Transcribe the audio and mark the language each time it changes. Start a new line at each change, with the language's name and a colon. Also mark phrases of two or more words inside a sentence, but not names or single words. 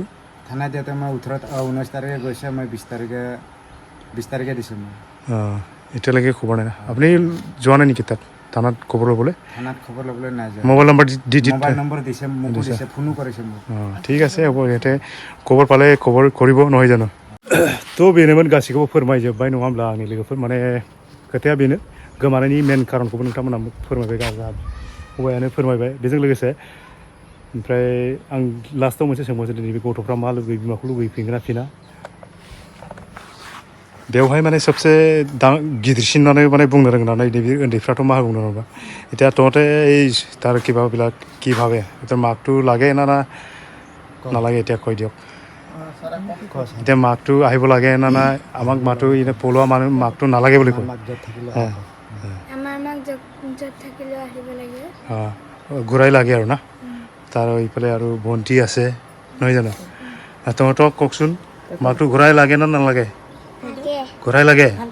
Assamese: থানাত দিয়াতে মই 19 তাৰিখে গৈছে মই 20 তাৰিখে দিছোঁ মই এতিয়ালৈকে খবৰ নাই আপুনি যোৱা নাই নেকি তাত থানাত খবৰ ল'বলৈ থানাত খবৰ ল'বলৈ নাই যোৱা মোবাইল নম্বৰ মোবাইল নম্বৰ দিছে মোকো দিছে ফোনো কৰিছে মোক ঠিক আছে হ'ব ইয়াতে খবৰ পালে খবৰ কৰিব নহয় জানো
Bodo: थ' बेनोमोन गासैखौबो फोरमायजोब्बाय नङा होमब्ला आंनि लोगोफोर माने खोथाया बेनो गोमानायनि मेन खारनखौबो नोंथांमोना फोरमायबाय हौवायानो फोरमायबाय बेजों लोगोसे ओमफ्राय आं लास्टआव मोनसे सोंबावसै दिनै बे गथ'फ्रा मा लुगैयो बिमाखौ लुगैफिनगोन ना फिना बेवहाय माने सबसे गिदिरसिन माने बुंनो रोंना नैबे उन्दैफ्राथ' मा बुंनो रोंबा
Assamese: এতিয়া তহঁতে এই তাৰ কিবাবিলাক কি ভাবে এতিয়া মাকটো লাগে না নালাগে এতিয়া কৈ দিয়ক এতিয়া মাকটো আহিব লাগে না আমাক মাকটো এনে পলোৱা মানুহ মাকটো নালাগে বুলি কয় ঘূৰাই লাগে আৰু না তাৰ এইফালে আৰু ভণ্টি আছে নহয় জানো তহঁতক কওকচোন মাকটো ঘূৰাই লাগে না নালাগে ঘূৰাই লাগে